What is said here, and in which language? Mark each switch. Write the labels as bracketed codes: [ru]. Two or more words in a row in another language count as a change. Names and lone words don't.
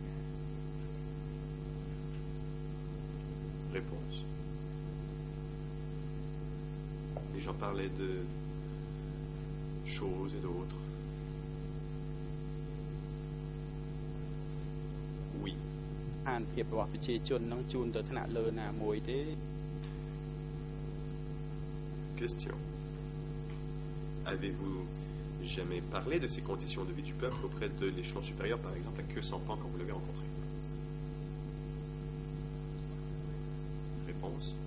[fr] Réponse. Les gens parlaient de choses et d'autres. Oui. [km] អានភាពរបស់ប្រជាជននឹងជូនទៅថ្នាក់លើណាមួយទេ [fr] Question. Avez-vous jamais parlé de ces conditions de vie du peuple auprès de l'échelon supérieur, par exemple à Keu Sampan, quand vous l'avez rencontré? Réponse.